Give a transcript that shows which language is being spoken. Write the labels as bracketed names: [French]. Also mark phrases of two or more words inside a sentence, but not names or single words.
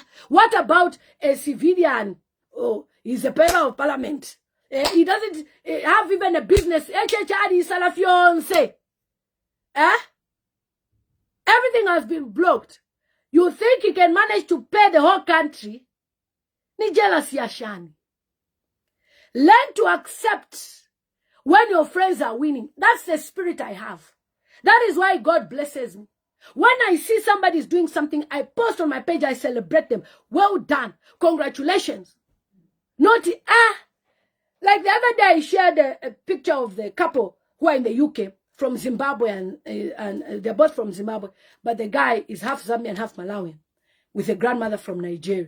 [English] What about a civilian? Oh, he's a member of parliament. He doesn't have even a business. HH had his fiancé. Everything has been blocked. You think he can manage to pay the whole country? [Bemba] Ni jealousy ya shani. [English] Learn to accept when your friends are winning. That's the spirit I have. That is why God blesses me. When I see somebody is doing something, I post on my page, I celebrate them. Well done. Congratulations. Not, like the other day, I shared a picture of the couple who are in the UK from Zimbabwe, and they're both from Zimbabwe, but the guy is half Zambian, half Malawian, with a grandmother from Nigeria.